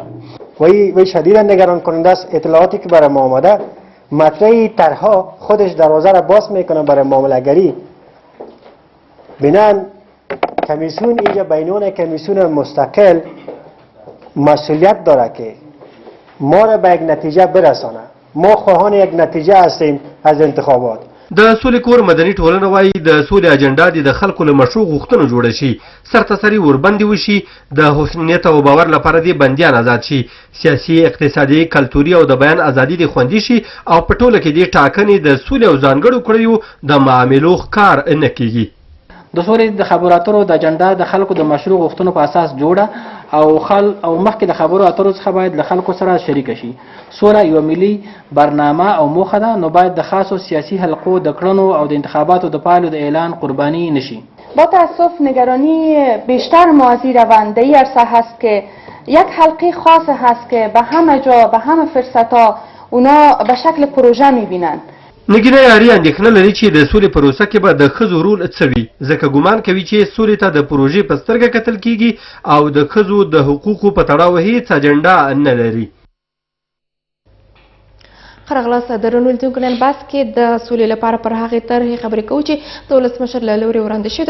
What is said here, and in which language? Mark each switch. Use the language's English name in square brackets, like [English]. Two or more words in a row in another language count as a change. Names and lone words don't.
[Persian] وی شدیدا نگران کننده است. اطلاعاتی که برای ما آمده مطرح طرحها خودش دروازه را باز میکنه برای معامله‌گری. بنان کمیسیون اینجا بینون کمیسیون مستقل مسئولیت داره که ما را به یک نتیجه برسانه. ما خواهان یک نتیجه هستیم از انتخابات. [Pashto] د سولې کور مدني ټولنه وایي د سولې اجنډا د خلکو له مشروع غوښتنو جوړه شي، سرتاسري وربندې وشي، د حسنیت او باور لپاره دې بندیان آزاد شي، سیاسي، اقتصادي، کلتوري او د بیان ازادي دې خوندي شي او په ټوله کې دې ټاکنې د سولې او ځانګړو کړیو د معاملو ښکار نه کیږي. د سولې د خبرو اترو د اجنډا د خلکو د مشروع غوښتنو په اساس جوړه او مخکې د خبرو اترو څخه باید له خلکو سره شریک شي. سوله یو ملي برنامه او موخه ده، نو باید د خاصو سیاسي حلقو د کړنو او د انتخاباتو د پایلو د اعلان قربانی نشي. [Persian] با تاسف نگرانی بیشتر ما از این روند در این عرصه هست که یک حلقه خاص هست که به همه جا به همه فرصتها اونا به شکل پروژه میبینن. [Pashto] نګینه یاري اندېښنه لري چې د سولې پروسه کې به د ښځو رول څه وي، ځکه ګمان کوي چې سولې ته د پروژې په سترګه کتل کیږي او د ښځو د حقوقو په تړاو هیڅ اجنډا نه لري. ښه راغلاست درنو لیدونکو. نن بحث کې د سولې لپاره پر هغې طرحې خبرې کوو چې د ولسمشر له لورې وړاندې شوې ده.